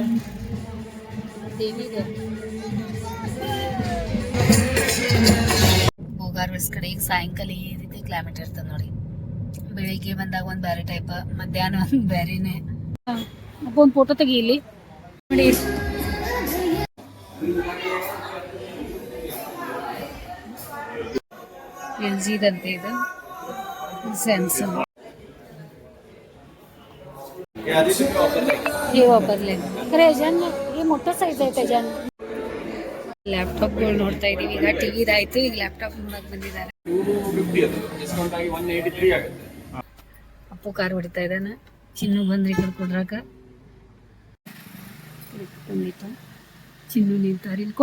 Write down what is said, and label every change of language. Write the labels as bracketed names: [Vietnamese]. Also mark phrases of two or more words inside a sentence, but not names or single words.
[Kannada] ದೇವಿಗ ಬೋಗಾರ್ವೆಸ್ ಕಡೆ ಈಗ ಸಾಯಂಕಾಲ ಈ ರೀತಿ ಕ್ಲೈಮೇಟ್ ಇರ್ತದೆ ನೋಡಿ. ಬೆಳಿಗ್ಗೆ ಬಂದಾಗ ಒಂದು ಬೇರೆ ಟೈಪ್, ಮಧ್ಯಾಹ್ನ ಒಂದು ಬೇರೆನೆ. ಅಪ್ಪ ಒಂದು ಫೋಟೋ ತೆಗಿ ಇಲ್ಲಿ ನೋಡಿ. LGದಂತೆ ಇದು, [Marathi] सैमसंग हे वापरले. खरं याच्यानं हे मोठं साईज आहे त्याच्यानं. [Kannada] ಲ್ಯಾಪ್ಟಾಪ್ಗಳು ನೋಡ್ತಾ ಇದೀವಿ. ಈಗ ಟಿವಿ ಇದಾಯ್ತು, ಈಗ ಲ್ಯಾಪ್ಟಾಪ್ ನೋಡಕ್ ಬಂದಿದ್ದಾರೆ. ಅಪ್ಪು ಕಾರ್ ಹೊಡಿತಾ ಇದ್ದಾನೆ. ಚಿನ್ನು ಬಂದ್ರಿ ಈ ಕಡೆ ಕೊಡ್ರಾಕ. ಚಿನ್ನು ನಿಂತಾರ ಇಲ್ಲಿ.